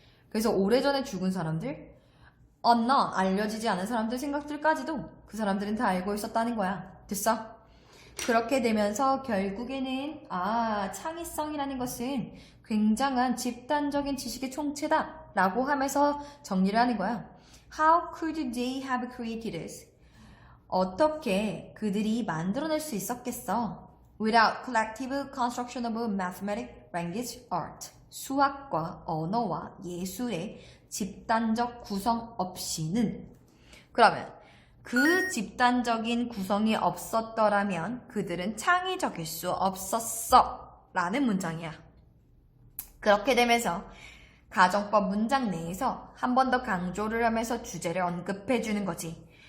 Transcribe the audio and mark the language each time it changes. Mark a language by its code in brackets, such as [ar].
[ko] 그래서 오래전에 죽은 사람들, 알려지지 않은 사람들 생각들까지도 그 사람들은 다 알고 있었다는 거야. 됐어? 그렇게 되면서 결국에는 창의성이라는 것은 굉장한 집단적인 지식의 총체다 라고 하면서 정리를 하는 거야. [en] How could they have created this? [ko] 어떻게 그들이 만들어낼 수 있었겠어? [en] Without collective construction of mathematics, language, art. [ko] 수학과 언어와 예술의 집단적 구성 없이는. 그러면 그 집단적인 구성이 없었더라면 그들은 창의적일 수 없었어 라는 문장이야. 그렇게 되면서 가정법 문장 내에서 한 번 더 강조를 하면서 주제를 언급해 주는 거지.